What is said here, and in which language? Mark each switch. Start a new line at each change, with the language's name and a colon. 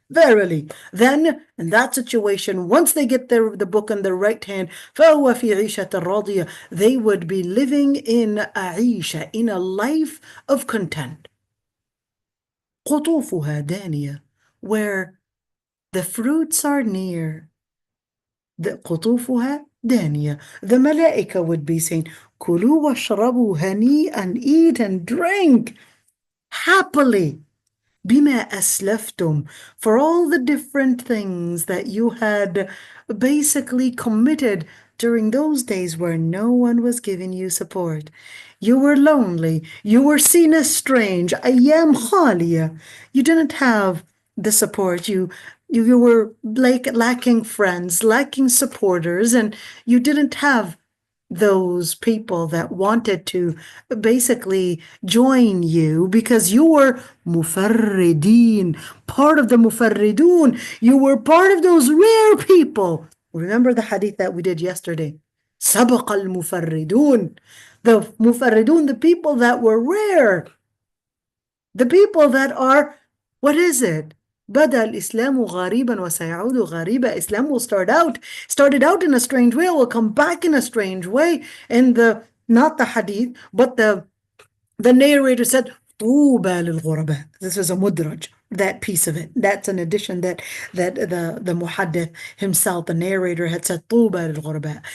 English: Verily, then in that situation, once they get the book in their right hand,
Arabic: فهو في عيشة راضية,
English: they would be living in a عيشة, in a life of content.
Arabic: قطوفها دانية,
English: where the fruits are near.
Arabic: The قطوفها دانية.
English: The malaika would be saying,
Arabic: كلوا واشربوا هنيئا,
English: eat and drink happily.
Arabic: بما أسلفتم,
English: for all the different things that you had basically committed during those days where no one was giving you support. You were lonely. You were seen as strange.
Arabic: أيام خالية.
English: You didn't have the support. You were like lacking friends, lacking supporters, and you didn't have those people that wanted to basically join you because you were mufarrideen, part of the mufarridun. You were part of those rare people. Remember the hadith that we did yesterday?
Arabic: سبق المفردون.
English: The mufarridun, the people that were rare. The people that are, what is it?
Arabic: بدأ الإسلام غريبا وسيعود غريبا.
English: Islam will started out in a strange way, will come back in a strange way. And not the hadith, but the narrator said,
Arabic: طوبى للغرباء.
English: This is a mudraj, that piece of it. That's an addition that the muhaddith himself, the narrator, had said,
Arabic: طوبى للغرباء.